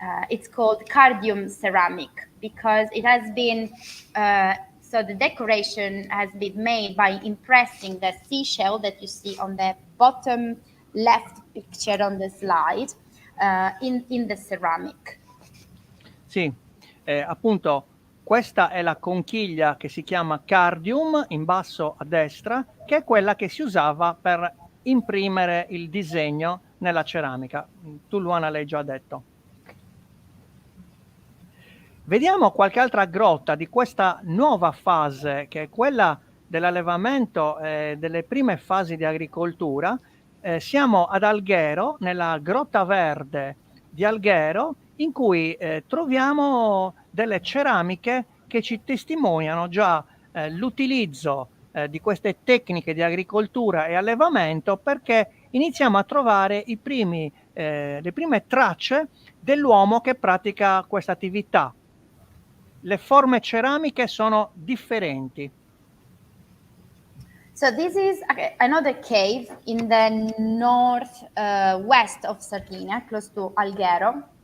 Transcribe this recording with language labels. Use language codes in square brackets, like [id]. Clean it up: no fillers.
[en] It's called cardium ceramic because it has been, so the decoration has been made by impressing the seashell that you see on the bottom left picture on the slide in the ceramic. [it] Sì, appunto questa è la conchiglia che si chiama cardium in basso a destra, che è quella che si usava per imprimere il disegno nella ceramica. Tu, Luana, l'hai già detto. Vediamo qualche altra grotta di questa nuova fase, che è quella dell'allevamento delle prime fasi di agricoltura. Siamo ad Alghero, nella Grotta Verde di Alghero, in cui troviamo delle ceramiche che ci testimoniano già l'utilizzo di queste tecniche di agricoltura e allevamento, perché iniziamo a trovare le prime tracce dell'uomo che pratica questa attività. Le forme ceramiche sono differenti. [en] So this is another cave in the north west of Sardinia, close to Alghero.